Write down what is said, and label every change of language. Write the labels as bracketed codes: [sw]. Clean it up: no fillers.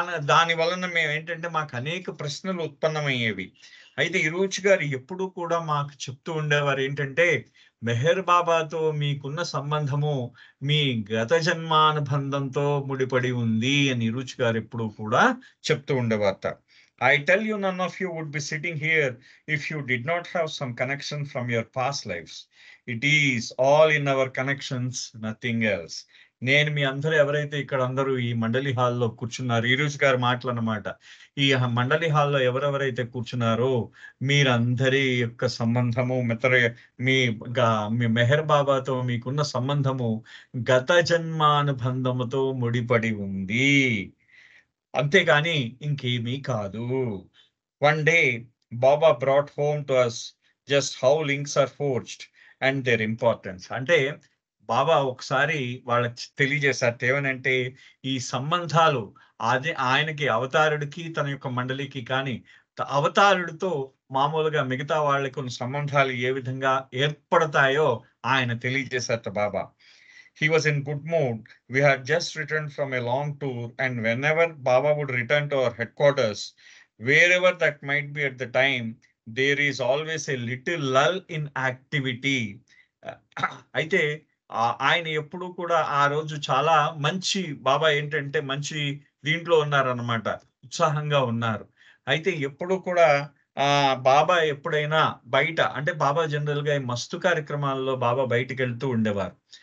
[te] దాని వలన మేమేంటంటే, మాకు అనేక ప్రశ్నలు ఉత్పన్నమయ్యేవి. అయితే ఇరుచి గారు ఎప్పుడూ కూడా మాకు చెప్తూ ఉండేవారు ఏంటంటే, మెహర్ బాబాతో మీకున్న సంబంధము మీ గత జన్మానుబంధంతో ముడిపడి ఉంది అని ఇరుచి గారు ఎప్పుడూ కూడా చెప్తూ ఉండేవారట. [en] I tell you, none of you would be sitting here if you did not have some connection from your past lives. It is all in our connections, nothing else. [te] నేను మీ అందరూ ఎవరైతే ఇక్కడ అందరూ ఈ మండలి హాల్‌లో కూర్చున్నారు, ఈరోజు గారి మాటలన్నమాట. ఈ మండలి హాల్‌లో ఎవరెవరైతే కూర్చున్నారో మీరందరి యొక్క సంబంధము మీ మెహర్ బాబాతో మీకున్న సంబంధము గత జన్మానుబంధముతో ముడిపడి ఉంది. అంతేగాని ఇంకేమీ కాదు. [en] One day, Baba brought home to us just how links are forged and their importance. [te] అంటే బాబా ఒకసారి వాళ్ళకి తెలియజేశారట. ఏమనంటే, ఈ సంబంధాలు ఆయనకి అవతారుడికి తన యొక్క మండలికి కానీ, అవతారుడితో మామూలుగా మిగతా వాళ్ళకి ఉన్న సంబంధాలు ఏ విధంగా ఏర్పడతాయో ఆయన తెలియజేశారట బాబా. [en] He was in good mood. We had just returned from a long tour, and whenever Baba would return to our headquarters, wherever that might be at the time, there is always a little lull in activity. [te] అయితే ఆయన ఎప్పుడూ కూడా ఆ రోజు చాలా మంచి బాబా ఏంటంటే మంచి దీంట్లో ఉన్నారన్నమాట, ఉత్సాహంగా ఉన్నారు. అయితే ఎప్పుడూ కూడా బాబా ఎప్పుడైనా బయట, అంటే బాబా జనరల్‌గా ఈ మస్తు కార్యక్రమాల్లో బాబా బయటికెళ్తూ ఉండేవారు.